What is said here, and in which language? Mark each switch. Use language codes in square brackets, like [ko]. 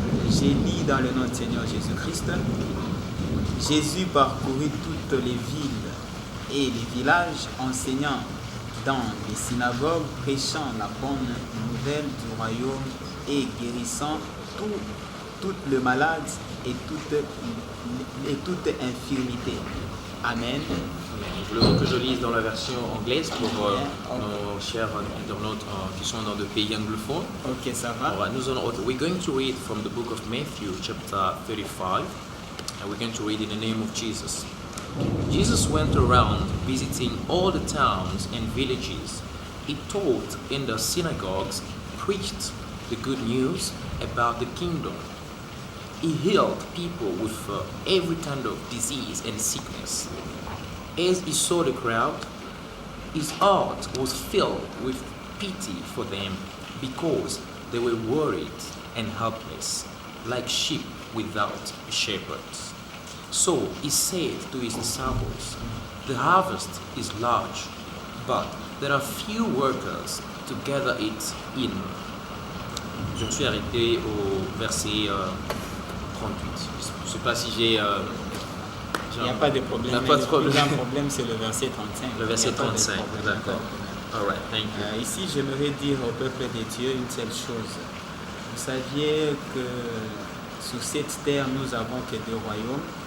[fr] J'ai lu dans le nom du Seigneur Jésus-Christ. Jésus parcourut toutes les villes et les villages, enseignant dans les synagogues, prêchant la bonne nouvelle du royaume et guérissant toutes les malades et toute infirmité. Amen. Je voulais que je lise dans la version anglaise pour nos chers internautes qui sont dans le pays anglophone. Ok, ça va. [en] Alright, we're going to read from the book of Matthew, chapter 35, and we're going to read in the name of Jesus. Jesus went around visiting all the towns and villages. He taught in the synagogues, preached the good news about the kingdom. He healed people with every kind of disease and sickness. As he saw the crowd, his heart was filled with pity for them because they were worried and helpless, like sheep without a shepherd. So he said to his disciples, "The harvest is large, but there are few workers to gather it in." [fr] Je me suis arrêté au verset 38. Je ne sais pas si j'ai... Il n'y a pas de problème. Il n'y a pas de problème. Le problème, c'est le verset 35. Le verset 35, d'accord. [en] All right, thank you. [fr] Ici, j'aimerais dire au peuple de Dieu une seule chose. Vous saviez que sur cette terre, nous avons que deux royaumes.